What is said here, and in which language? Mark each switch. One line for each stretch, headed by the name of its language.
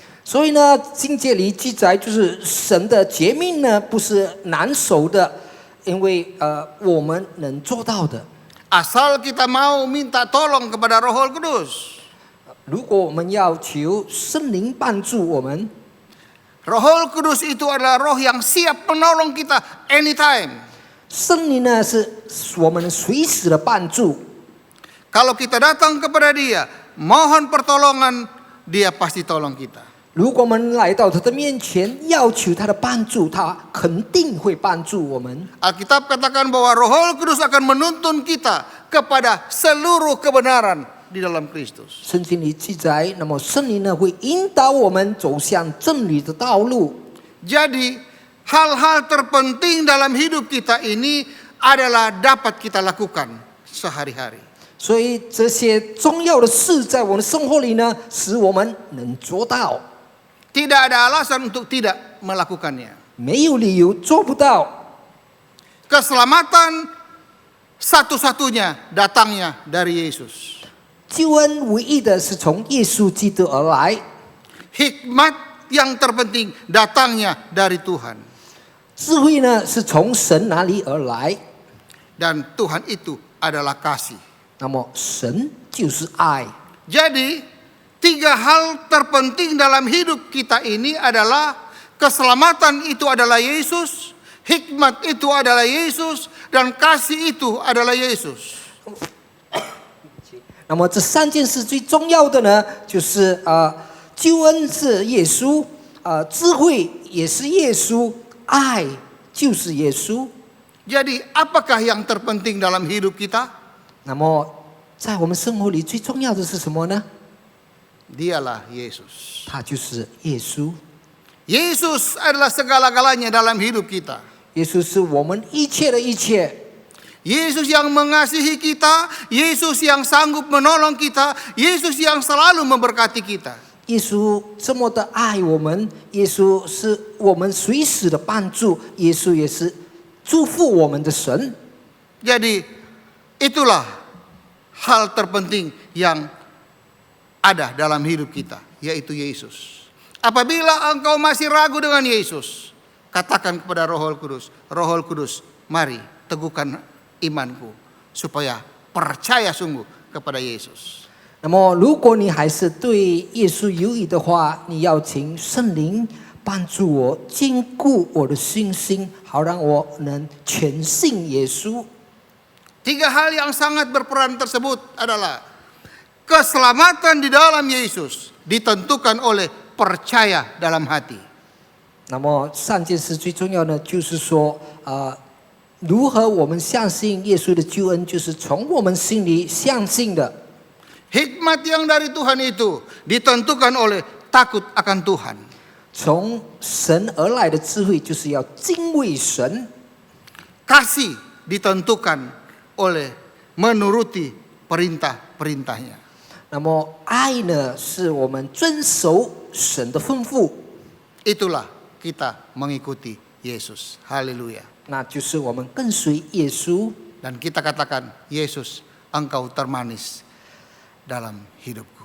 Chinese: 所以呢，经节里记载就是神的诫命呢不是难守的，因为我们能做到的。
Indonesian: Asal kita mau minta tolong kepada Roh Kudus.
Chinese: 如果我们要求圣灵帮助我们，
Indonesian: Roh Kudus itu adalah roh yang siap menolong kita anytime.
Chinese: 圣灵呢是我们随时的帮助。
Indonesian: Kalau kita datang kepada Dia, mohon pertolongan, Dia pasti tolong kita.
Chinese: 如果我们来到他的面前，要求他的帮助，他肯定会帮助我们。
Indonesian: Alkitab katakan bahwa Roh Kudus akan menuntun kita kepada seluruh kebenaran di dalam Kristus.
Chinese: 圣经里记载，那么圣灵呢会引导我们走向真理的道路。
Indonesian: Jadi hal-hal terpenting dalam hidup kita ini adalah dapat kita lakukan sehari-hari.
Chinese: 所以这些重要的事在我们生活里呢，使我们能做到，
Indonesian: Tidak ada alasan untuk tidak melakukannya.
Chinese: 没有理由做不到。
Indonesian: Keselamatan satu-satunya datangnya dari Yesus.
Chinese: 救恩唯一的是从耶稣基督而来，
Indonesian: Hikmat yang terpenting datangnya dari Tuhan.
Chinese: 智慧呢是从神那里而来。
Indonesian: Dan Tuhan itu adalah kasih.
Chinese: 那么神就是爱。
Indonesian: Jadi 3 hal terpenting dalam hidup kita ini adalah keselamatan itu adalah Yesus, hikmat itu adalah Yesus, dan kasih itu adalah Yesus.
Chinese: 那么这3件事最重要的呢，就是救恩是耶稣，智慧也是耶稣，爱就是耶稣。
Indonesian: Jadi apakah yang terpenting dalam hidup kita?
Chinese: 那么在我们生活里最重要的是什么呢？
Indonesian: Dialah Yesus.
Chinese: 他就是耶稣。
Indonesian: Yesus adalah segala-galanya dalam hidup kita.
Chinese: 耶稣是我们一切的一切。
Indonesian: Yesus yang mengasihi kita, Yesus yang sanggup menolong kita, Yesus yang selalu memberkati kita.
Chinese: 耶稣这么的爱我们，耶稣是我们随时的帮助，耶稣也是祝福我们的神。
Indonesian: Jadi itulah hal terpenting yang ada dalam hidup kita, yaitu Yesus. Apabila engkau masih ragu dengan Yesus, katakan kepada Roh Kudus, Roh Kudus, mari teguhkan imanku supaya percaya sungguh kepada Yesus.
Chinese: 那么，如果你还是对耶稣犹疑的话，你要请圣灵帮助我，坚固我的信心，好让我能全信耶稣。
Indonesian: 3 hal yang sangat berperan tersebut adalah keselamatan di dalam Yesus ditentukan oleh percaya dalam hati.
Chinese: 那么3件事最重要的就是说，如何我们相信耶稣的救恩，就是从我们心里相信的。
Indonesian: Hikmat yang dari Tuhan itu ditentukan oleh takut akan Tuhan.
Chinese: 从神而来的智慧，就是要敬畏神。
Indonesian: Kasih ditentukan oleh menuruti perintah-perintahnya.
Chinese: 那么爱呢，是我们遵守神的吩咐，
Indonesian: Itulah kita mengikuti Yesus. Haleluya.
Chinese: 那就是我们跟随耶稣。
Indonesian: Dan kita katakan, Yesus, engkau termanis dalam hidupku.